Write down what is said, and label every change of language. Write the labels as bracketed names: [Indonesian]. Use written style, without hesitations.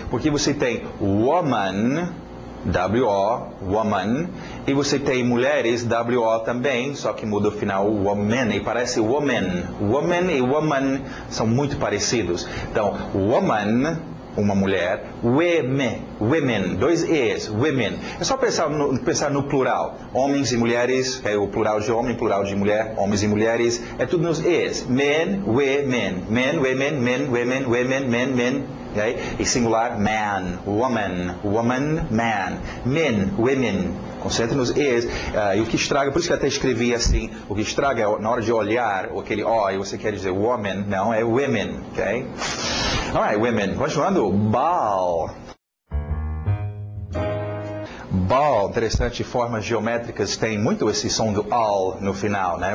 [Portuguese] Porque você tem woman, W-O, woman, e você tem mulheres, W-O também, só que muda o final, woman, e parece woman. Woman e woman são muito parecidos. Então, woman uma mulher. Women, dois E's, women. É só pensar no plural. Homens e mulheres, é o plural de homem, plural de mulher, homens e mulheres, é tudo nos E's. [English] Men, women. Men, women, men, women, women, men, men. Okay? [Portuguese] E singular, [English] man, woman, woman, man. Men, women. [Portuguese] Concentre nos E's. E o que estraga, por isso que eu até escrevi assim, o que estraga é na hora de olhar, aquele O, e você quer dizer woman, não, é women, ok? Alright, women. Continuando, ball. Ball, interessante, formas geométricas tem muito esse som do all no final, né?